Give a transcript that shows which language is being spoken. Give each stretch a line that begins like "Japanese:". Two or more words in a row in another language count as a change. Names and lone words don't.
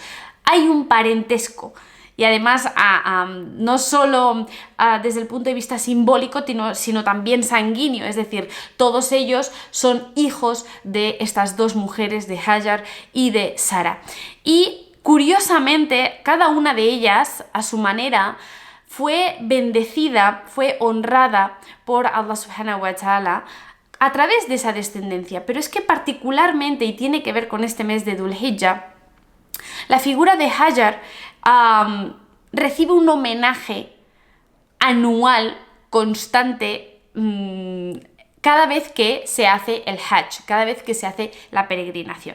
Spanish: Hay un parentesco y además no solo desde el punto de vista simbólico, sino también sanguíneo, es decir, todos ellos son hijos de estas dos mujeres, de Hajar y de Sara. Y curiosamente, cada una de ellas, a su manera, fue bendecida, fue honrada por Allah
Arabic: سبحانه وتعالى
Spanish: a través de esa descendencia. Pero es que particularmente, y tiene que ver con este mes de Dhul Hijjah, la figura de Hajar recibe un homenaje anual, constante, cada vez que se hace el Hajj, cada vez que se hace la peregrinación.